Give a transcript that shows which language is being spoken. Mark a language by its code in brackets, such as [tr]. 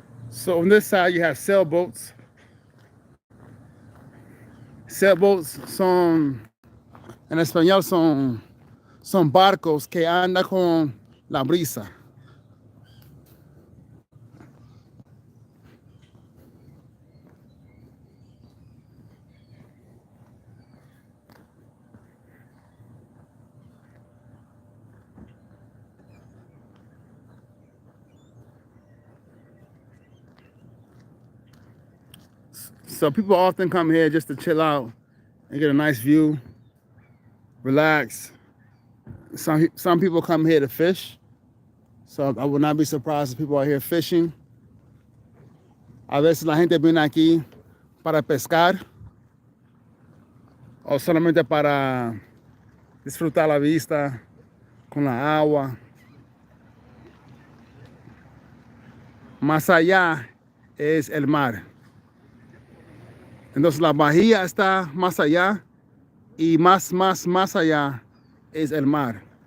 [en] So on this side you have sailboats. [es] Sailboats en español son barcos que andan con la brisa. [en] So people often come here just to chill out and get a nice view, relax. Some people come here to fish. So I would not be surprised if people are here fishing. [es] A veces la gente viene aquí para pescar o solamente para disfrutar la vista con la agua. Más allá es el mar. Entonces la bahía está más allá y más allá es el mar.